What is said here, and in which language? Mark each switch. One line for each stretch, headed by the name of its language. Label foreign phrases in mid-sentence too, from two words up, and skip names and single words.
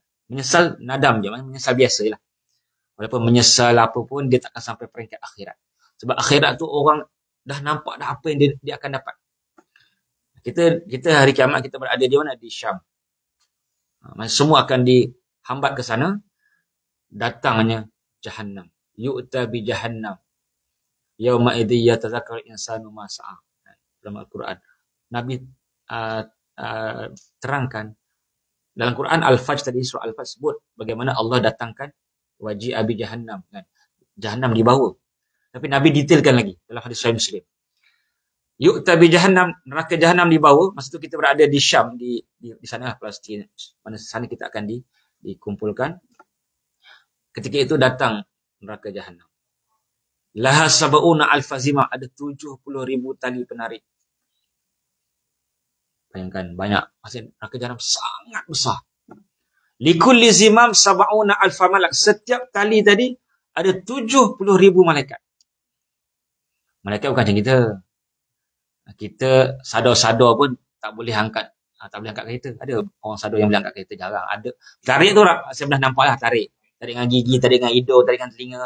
Malay: Menyesal nadam je, menyesal biasa lah. Walaupun menyesal apa pun dia takkan sampai peringkat akhirat. Sebab akhirat tu orang dah nampak dah apa yang dia akan dapat. Kita hari kiamat kita berada di mana? Di Syam. Semua akan dihambat ke sana. Datangnya Jahannam.
Arabic: يؤتى بجهنم. يومئذ يتذكر الإنسان ما سعى.
Malay: Dalam Al-Quran. Nabi terangkan dalam Quran Al-Fajr tadi, surah Al-Fajr sebut bagaimana Allah datangkan
Arabic: وجيء بجهنم
Malay: kan. Jahannam dibawa. Tapi Nabi detailkan lagi dalam hadis Sahih Muslim.
Arabic: يؤتى بجهنم,
Malay: neraka jahannam dibawa. Masa tu kita berada di Syam, di sana Palestin. Mana sana kita akan dikumpulkan. Ketika itu datang neraka jahannam.
Arabic: لها سبعون ألف زمام,
Malay: ada 70,000 tali penarik. Bayangkan, banyak. Maksudnya neraka jahannam sangat besar.
Arabic: لكل زمام سبعون ألف ملك.
Malay: Setiap tali tadi ada 70,000 malaikat. Malaikat bukan macam kita. Kita sadar-sadar pun tak boleh angkat kereta. Ada orang sadar yang boleh angkat kereta, jarang. Ada. Tarik tu saya pernah nampak lah, tarik dengan gigi, tarik dengan hidung, tarik dengan telinga.